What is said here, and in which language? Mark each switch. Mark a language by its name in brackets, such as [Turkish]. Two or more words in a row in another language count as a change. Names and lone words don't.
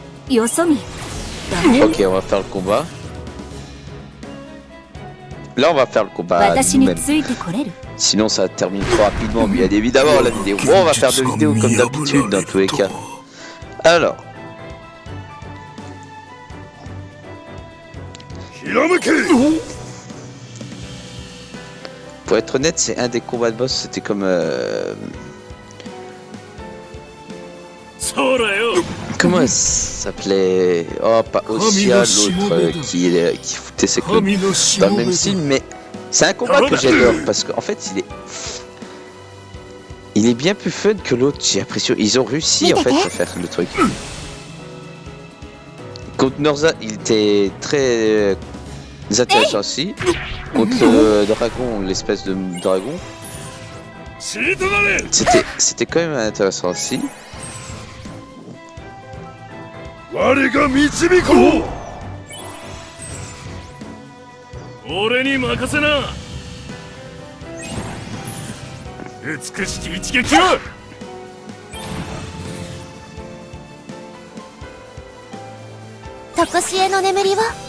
[Japanese] よそ見。 [French] Ok, on va faire le combat. Là, on va faire le combat [Japanese] 私に [French] nous-mêmes. [Japanese] ついてこれる。 [French] Sinon, ça termine trop rapidement. Bien évidemment, la vidéo. Bon, on va faire deux vidéos comme d'habitude dans tous les cas. Alors, [Japanese] ひらめけ [French] pour être honnête, c'est un des combats de boss. C'était comme. [Japanese] そうだよ [French] Comment elle s'appelait? Oh, pas Ossia, l'autre qui foutait ses clones. [Japanese] 神のし [French] Dans [Japanese] も [French] le [Japanese] べ [French] même [Japanese] だ [French] style, mais c'est un combat que j'adore parce qu'en fait, il est bien plus fun que l'autre. J'ai l'impression ils ont réussi en fait à faire le truc. Contre Norza, il était très intéressant aussi. Contre le dragon, l'espèce de dragon, [Japanese] シートだね [French] c'était quand même intéressant aussi. [Japanese] 我が導こう俺に任せな美しき一撃をとこしえの眠りは